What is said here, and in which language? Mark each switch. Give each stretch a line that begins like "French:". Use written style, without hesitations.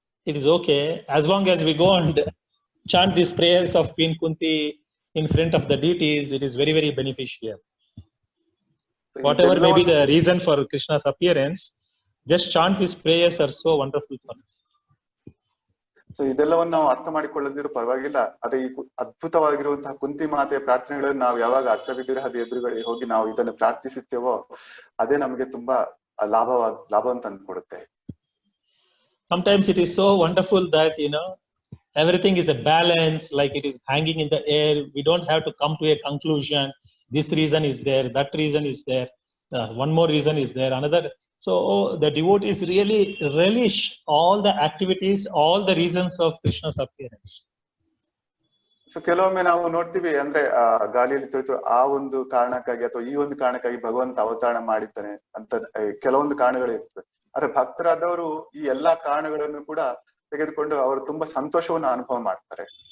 English: It is okay as long as we go and chant these prayers of Queen Kunti in front of the deities. It is very, very beneficial. Whatever may be the reason for Krishna's appearance, just chant these prayers are so wonderful for us.
Kannada: So ಇದೆಲ್ಲವನ್ನು ನಾವು ಅರ್ಥ ಮಾಡಿಕೊಳ್ಳದಿರೋ ಪರವಾಗಿಲ್ಲ, ಅದೇ ಈ ಅದ್ಭುತವಾಗಿರುವಂತಹ ಕುಂತಿ ಮಾತೆಯ ಪ್ರಾರ್ಥನೆಗಳನ್ನು ನಾವು ಯಾವಾಗ ಅರ್ಚ ವಿಗ್ರಹದ ಎದುರುಗಡೆ ಹೋಗಿ ನಾವು ಇದನ್ನು ಪ್ರಾರ್ಥಿಸುತ್ತೇವೋ ಅದೇ ನಮಗೆ ತುಂಬಾ ಲಾಭವನ್ನು ತಂದುಕೊಡುತ್ತೆ.
English: Sometimes it is so wonderful that everything is a balance, like it is hanging in the air. We don't have to come to a conclusion. This reason is there, that reason is there, one more reason is there, another. So the devotees really relish all the activities, all the reasons of Krishna's appearance.
Kannada: So ಕೆಲವೊಮ್ಮೆ ನಾವು ನೋಡ್ತೀವಿ ಅಂದ್ರೆ ಗಾಳಿಯಲ್ಲಿ ತುಳಿತು ಆ ಒಂದು ಕಾರಣಕ್ಕಾಗಿ ಅಥವಾ ಈ ಒಂದು ಕಾರಣಕ್ಕಾಗಿ ಭಗವಂತ ಅವತಾರ ಮಾಡಿದ್ದಾನೆ ಅಂತ ಕೆಲವೊಂದು ಕಾರಣಗಳು ಇರ್ತವೆ. ಆದ್ರೆ ಭಕ್ತರಾದವರು ಈ ಎಲ್ಲಾ ಕಾರಣಗಳನ್ನು ಕೂಡ ತೆಗೆದುಕೊಂಡು ಅವರು ತುಂಬಾ ಸಂತೋಷವನ್ನು ಅನುಭವ ಮಾಡ್ತಾರೆ.